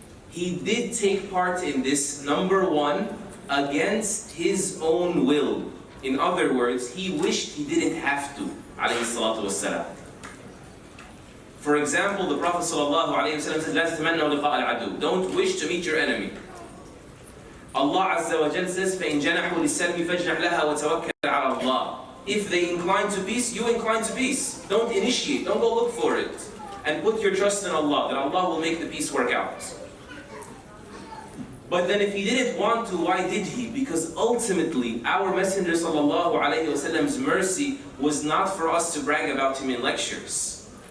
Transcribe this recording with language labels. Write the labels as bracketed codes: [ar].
[en] He did take part in this, number one, against his own will. In other words, he wished he didn't have to, alayhi salatu wassalam. For example, the Prophet ﷺ said, [ar] "La tatamannaw liqa al-adu." [en] Don't wish to meet your enemy. Allah Azza wa Jal says, [ar] فَإِن جَنَحُوا لِلسَّلْمِ فَاجْنَحْ لَهَا وَتَوَكَّلْ عَلَى اللَّهِ. [en] If they incline to peace, you incline to peace. Don't initiate, don't go look for it. And put your trust in Allah, that Allah will make the peace work out. But then if he didn't want to, why did he? Because ultimately, our Messenger ﷺ's mercy was not for us to brag about him in lectures.